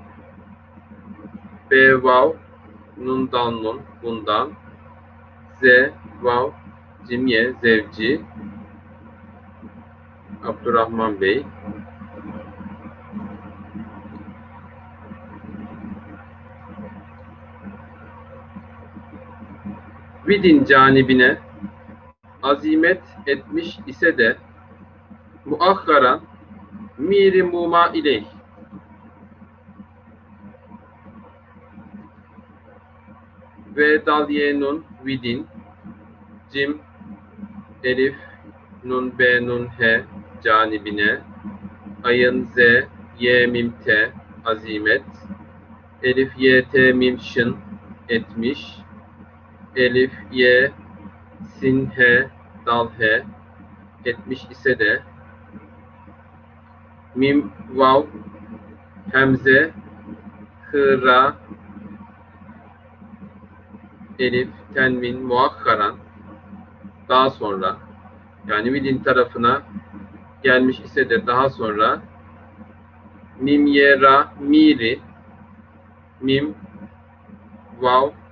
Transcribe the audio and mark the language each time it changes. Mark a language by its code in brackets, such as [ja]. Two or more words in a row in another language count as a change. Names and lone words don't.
[tr] b, vav, nun, dal, nun, bundan, z, vav, cim, ye, zevci, Abdurrahman Bey, Vidin canibine azimet etmiş ise de muahharan miri muma ileyh ve dalye, nun, vidin, cim, elif, nun, be, nun, he, canibine, ayın, z, ye, mim, te, azimet, elif, ye, te, mim, şın, etmiş, elif, ye, sin, he, dal, he, etmiş ise de, mim, vav, hemze, hı, ra, elif, tenvin, muakkaran, daha sonra, yani vidin tarafına gelmiş ise de daha sonra, mim, ye, ra, miri, mim, vav,